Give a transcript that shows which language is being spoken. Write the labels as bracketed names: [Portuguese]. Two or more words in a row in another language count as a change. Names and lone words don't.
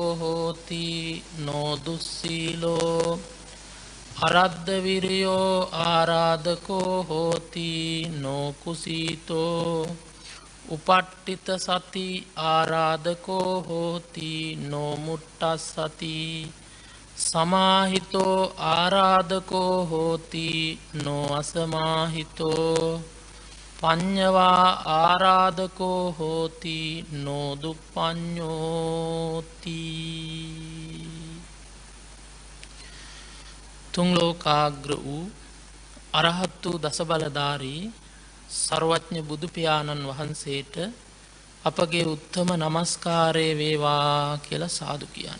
[Pali] හෝති නොදුස්සීලෝ අරද්ධ විරියෝ ආරාධකෝ හෝති නොකුසීතෝ උපට්ඨිත සති ආරාධකෝ හෝති නොමුට්ටස්සති සමාහිතෝ ආරාධකෝ හෝති නොඅසමාහිතෝ පඤ්ඤවා ආරාධකෝ හෝති [Sinhala] නොදුප්පඤ්ඤෝති තුන් ලෝකාග්‍ර වූ අරහත් වූ දසබලධාරී සර්වඥ බුදු පියාණන් වහන්සේට අපගේ උත්තම නමස්කාරය වේවා කියලා සාදු කියන්න.